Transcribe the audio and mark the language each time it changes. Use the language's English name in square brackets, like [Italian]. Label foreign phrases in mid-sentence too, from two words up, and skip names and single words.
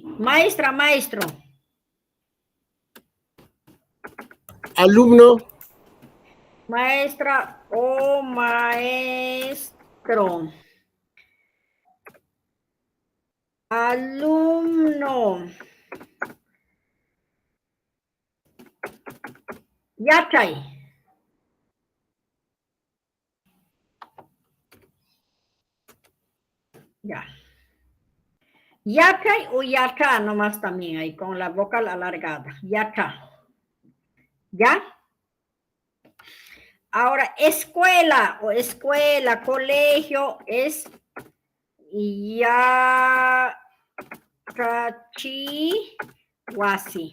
[Spanish] Maestra, maestro. Alumno. Maestra o maestro. Alumno. Yachay. Ya. Yachay o yaca nomás también ahí con la vocal alargada. Yaca. ¿Ya? Ahora, escuela o escuela, colegio es Yachachihuasi.